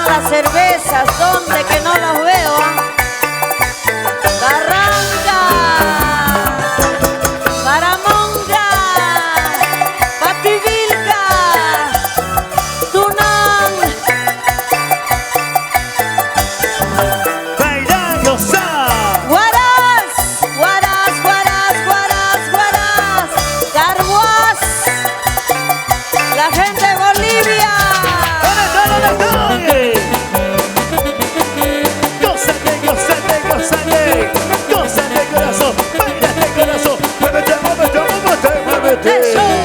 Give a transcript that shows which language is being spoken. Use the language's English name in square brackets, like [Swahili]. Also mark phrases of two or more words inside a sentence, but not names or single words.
[Spanish] cervezas, ¿dónde que no las veo? Barranca, Baramonga, Pativilca, Tunán. Bailando sa. Guaraz, Guaraz, Guaraz, Guaraz, Guaraz, Carhuaz, la gente de Bolivia. ¿Dónde están? Gózate, gózate, gózate. Gózate corazón, bailate corazón. Muévete, muévete, muévete, muévete. Eso.